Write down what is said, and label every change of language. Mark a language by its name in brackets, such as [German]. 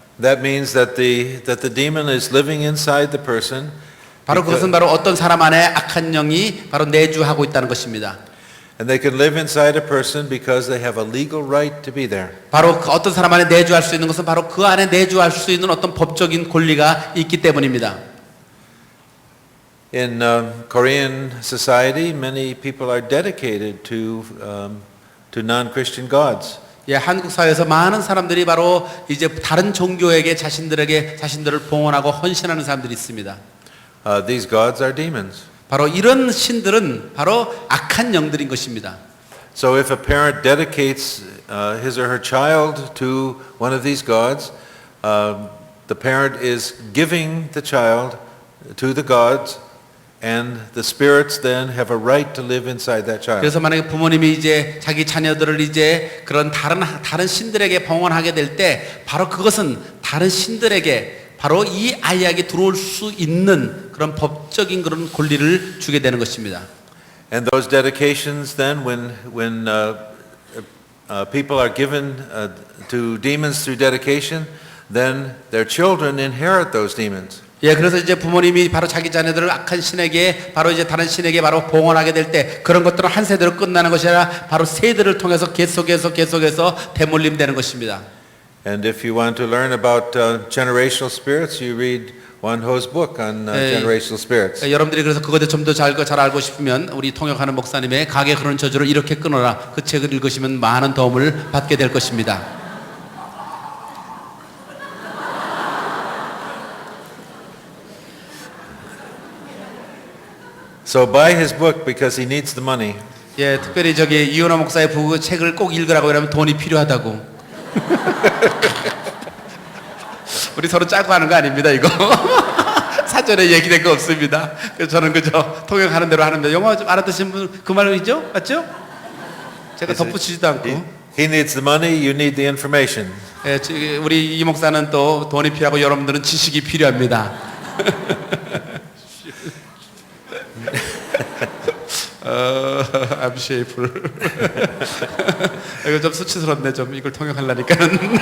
[English] That means that the demon is living inside the person. [Korean] 바로 그것은 바로 어떤 사람 안에 악한 영이 바로 내주하고 있다는 것입니다. [English] And they can live inside a person because they have a legal right to be there. [Korean] 바로 어떤 사람 안에 내주할 수 있는 것은 바로 그 안에 내주할 수 있는 어떤 법적인 권리가 있기 때문입니다. [English] In Korean society, many people are dedicated to non-Christian gods. [Korean] 예, 한국 사회에서 많은 사람들이 바로 이제 다른 종교에게 자신들을 봉헌하고 헌신하는 사람들이 있습니다. [English] These gods are demons. [Korean] 바로 이런 신들은 바로 악한 영들인 것입니다. [English] So if a parent dedicates his or her child to one of these gods, the parent is giving the child to the gods, and the spirits then have a right to live inside that child. [Korean] 그래서 만약에 부모님이 이제 자기 자녀들을 이제 그런 다른 신들에게 봉헌하게 될 때 바로 그것은 다른 신들에게 바로 이 아이에게 들어올 수 있는 그런 법적인 그런 권리를 주게 되는 것입니다. [English] And those dedications then, when people are given to demons through dedication, then their children inherit those demons. [Korean] 예, 그래서 이제 부모님이 바로 자기 자녀들을 악한 신에게 바로 이제 다른 신에게 바로 봉헌하게 될 때 그런 것들은 한 세대로 끝나는 것이 아니라 바로 세대를 통해서 계속해서 대물림되는 것입니다. [English] And if you want to learn about generational spirits, you read Wan Ho's book on generational spirits. [Korean] 여러분들이 그래서 그것에 좀 더 잘 알고 싶으면 우리 통역하는 목사님의 가게 그런 저주를 이렇게 끊어라 그 책을 읽으시면 많은 도움을 받게 될 것입니다. [English] So buy his book because he needs the money. [Korean] 예, 특별히 저기 이현아 목사의 부부 책을 꼭 읽으라고 이러면 돈이 필요하다고. 우리 서로 짜고 하는 거 아닙니다, 이거. 사전에 얘기된 거 없습니다. 그래서 저는 그저 통역하는 대로 하는데 영어 좀 알아듣신 분 그 말이죠? 맞죠? 제가 덧붙이지도 않고. [English] He needs the money, you need the information. [Korean] 예, 우리 이 목사는 또 돈이 필요하고 여러분들은 지식이 필요합니다. [English] I'm shameful. [Korean] 이거 좀 수치스럽네. 좀 이걸 통역하려니까는.